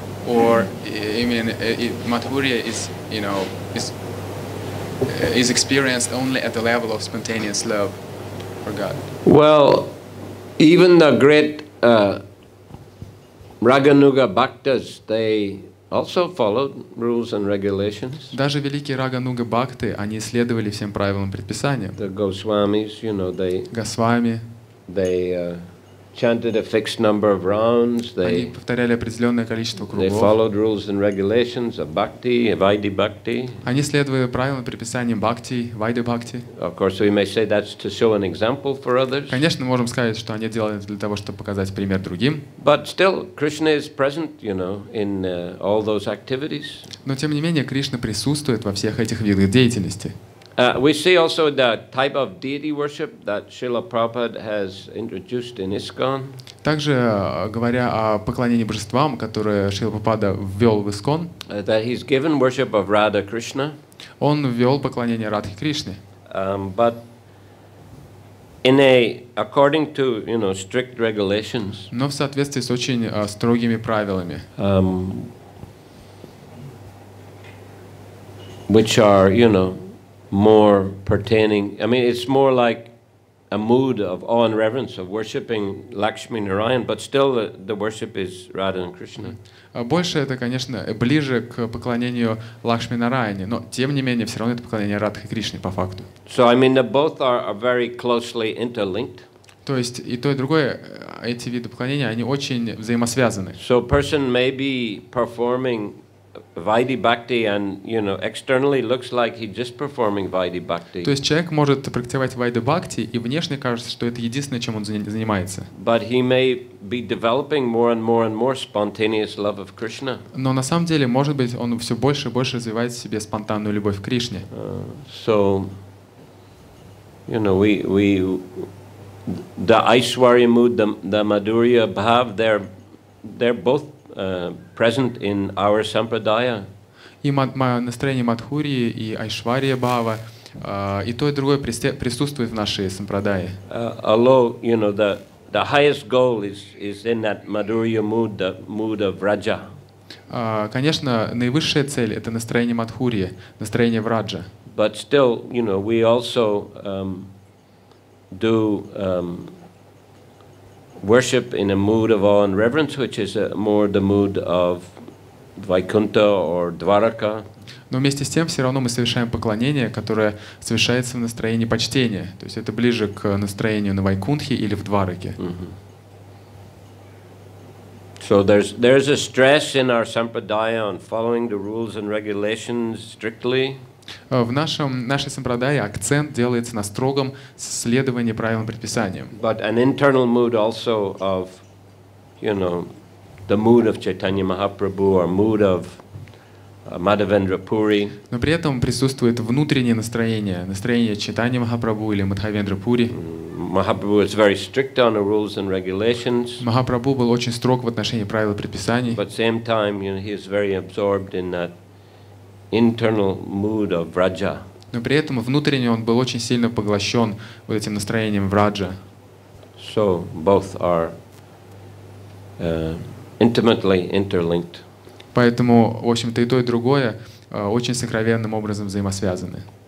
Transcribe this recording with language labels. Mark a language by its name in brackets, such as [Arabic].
[English] Or, Madhurya is experienced only at the level of spontaneous love for God? Well, even the great Raganuga Bhaktas, they also followed rules and regulations. [Russian] Даже великие Рагануга Бхакты, они следовали всем правилам предписаниям. [English] The Goswamis, [Russian] Госвами. [English] They chanted a fixed number of rounds. [Russian] Они повторяли определенное количество [English] They [Russian] кругов. [English] followed rules and regulations of Bhakti, Vaidya Bhakti. [Russian] Они следовали правилам предписаниям Бхакти, Вайдя Бхакти. [English] Of course, we may say that's to show an example for others. [Russian] Конечно, можем сказать, что они делали это для того, чтобы показать пример другим. [English] But still, Krishna is present, in all those activities. [Russian] Но тем не менее, Кришна присутствует во всех этих видах деятельности. [English] We see also the type of deity worship that Srila Prabhupada has introduced in ISKCON. [Russian] Также, говоря о поклонении божествам, которое Шрила Прабхупада ввел в ИСККОН, [English] That he's given worship of Radha Krishna. [Russian] Он ввел поклонение Радхи Кришне. [English] But according to strict regulations. [Russian] Но в соответствии с очень строгими правилами. [English] Which are more pertaining. I mean, it's more like a mood of awe and reverence of worshiping Lakshmi Narayan, but still the worship is Radha and Krishna. [Russian] Больше это, конечно, ближе к поклонению Лакшми Нараяне, но тем не менее все равно это поклонение Радхи Кришне по факту. [English] So I mean, both are very closely interlinked. [Russian] То есть и то, и другое, эти виды поклонения, они очень взаимосвязаны. [English] So a person may be performing Vaidhi Bhakti and, externally looks like he's just performing Vaidhi Bhakti. [Russian] То есть человек может практиковать Вайда Бхакти, и внешне кажется, что это единственное, чем он занимается. [English] But he may be developing more and more spontaneous love of Krishna. [Russian] Но на самом деле, может быть, он все больше и больше развивает в себе спонтанную любовь к Кришне. [English] So, the Aishwarya mood, the Madhurya Bhav, they're both present in our sampradaya. [Russian] И настроение Мадхурии, и Айшвария Бхава, и то, и другое присутствует в нашей сампрадае. [English] Although, the highest goal is in that Madhurya mood, the mood of Raja. [Russian] Конечно, наивысшая цель — это настроение Мадхурии, настроение Враджа. [English] But still, we also do worship in a mood of awe and reverence, which is more the mood of Vaikuntha or Dvaraka. [Russian] Но вместе с тем все равно мы совершаем поклонение, которое совершается в настроении почтения. То есть это ближе к настроению на Вайкунтхе или в Двараке. [English] So there's a stress in our sampradaya on following the rules and regulations strictly. [Russian] В нашей сампрадае акцент делается на строгом следовании правилам и предписаниям. [English] But an internal mood also of, the mood of Chaitanya Mahaprabhu or mood of Madhavendra Puri. [Russian] Но при этом присутствует внутреннее настроение Чайтаньи Махапрабху или Мадхавендра Пури. [English] Mahaprabhu is very strict on the rules and regulations. [Russian] Махапрабху был очень строг в отношении правил и предписаний. [English] But at the same time, he is very absorbed in that internal mood of Vraja. [Russian] Но при этом внутренне он был очень сильно поглощен вот этим настроением Враджа. [English] So both are intimately interlinked. [Russian] Поэтому, в общем-то, и то, и другое очень сокровенным образом взаимосвязаны.